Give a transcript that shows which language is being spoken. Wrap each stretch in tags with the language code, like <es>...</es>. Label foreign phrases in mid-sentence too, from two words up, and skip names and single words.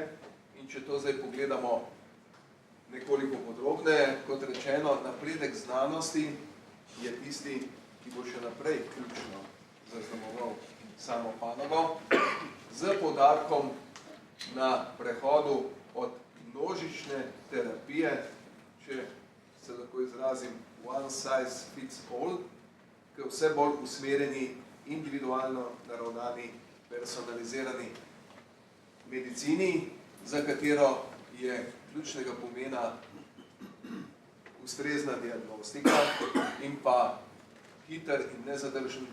<sl>In če to zdaj pogledamo nekoliko podrobneje, kot rečeno, napredek znanosti je tisti, ki bo še naprej ključno zaznamoval samo panogo, z poudarkom na prehodu od množične terapije, če se lahko izrazim</sl> <en>one size fits all,</en> <sl>k vse bolj usmerjeni, individualno naravnani, personalizirani medicini, za katero je ključnega pomena ustrezna diagnostika in pa hiter in nezadržen</sl>